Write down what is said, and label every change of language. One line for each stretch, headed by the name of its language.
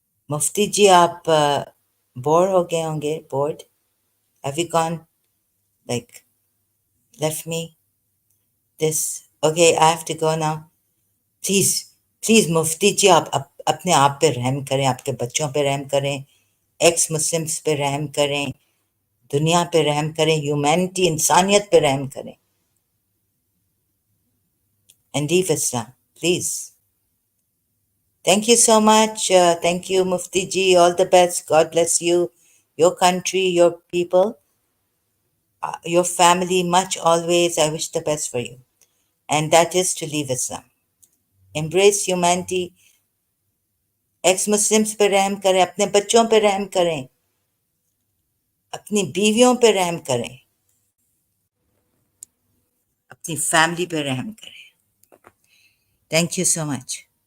Hindi: मुफ्ती जी आप बोर हो गए होंगे, bored?
English: Have you gone, like, left me? This, okay, I have to go now.
Hindi: Please मुफ्ती जी आप अपने आप पे रहम करें, आपके बच्चों पे रहम करें, एक्स मुस्लिम्स पे रहम करें, दुनिया पे रहम करें, ह्यूमैनिटी, इंसानियत पे रहम करें.
English: And leave Islam, please. Thank you so much. Thank you, Mufti ji. All the best. God bless you, your country, your people, your family, much always. I wish the best for you. And that is to leave Islam. Embrace humanity.
Hindi: X Muslims पे रहम करें, अपने बच्चों पे रहम करें, अपनी बीवियों पे रहम करें, अपनी फैमिली पे रहम करें.
English: Thank you so much.